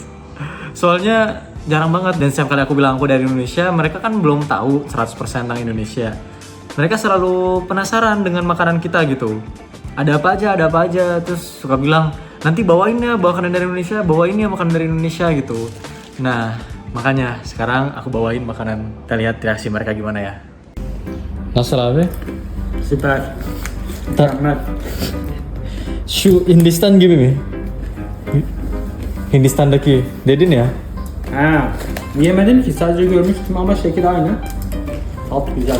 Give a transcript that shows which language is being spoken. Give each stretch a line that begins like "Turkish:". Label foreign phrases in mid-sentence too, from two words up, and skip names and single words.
Indonesian: Soalnya jarang banget, dan setiap kali aku bilang aku dari Indonesia, mereka kan belum tahu 100% tentang Indonesia. Mereka selalu penasaran dengan makanan kita gitu. Ada apa aja, terus suka bilang, nanti bawain ya makanan dari Indonesia, bawain ya makanan dari Indonesia gitu. Nah, makanya sekarang aku bawain makanan. Kita lihat reaksi mereka gimana ya.
Turkish: Nasıl abi? Süper. Mükemmel. Şu Hindistan gibi mi? Hindistan'daki dedin ya. Ha, yemedim ki, sadece görmüştüm ama şekil aynı. Tat güzel.